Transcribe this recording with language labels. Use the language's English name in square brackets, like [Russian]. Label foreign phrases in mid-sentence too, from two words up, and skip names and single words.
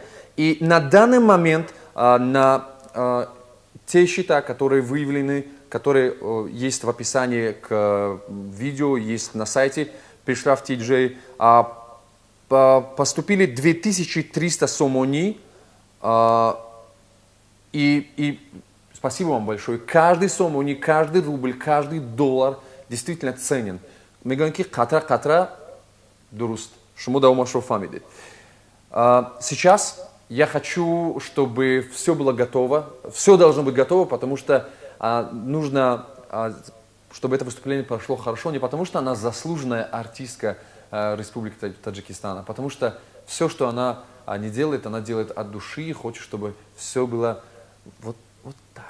[Russian] И на данный момент на те счета, которые выявлены, которые есть в описании к видео, есть на сайте Peacecraft TJ, поступили 2300 сомони. И спасибо вам большое. Каждый сомони, каждый рубль, каждый доллар действительно ценен. Мы говорим, [Tajik] ки қатра дуруст. Шумо давомашро фамидед. [Russian] Сейчас я хочу, чтобы все было готово. Все должно быть готово, потому что нужно, чтобы это выступление прошло хорошо. Не потому что она заслуженная артистка Республики Таджикистан, а потому что все, что она не делает, она делает от души и хочет, чтобы все было вот так.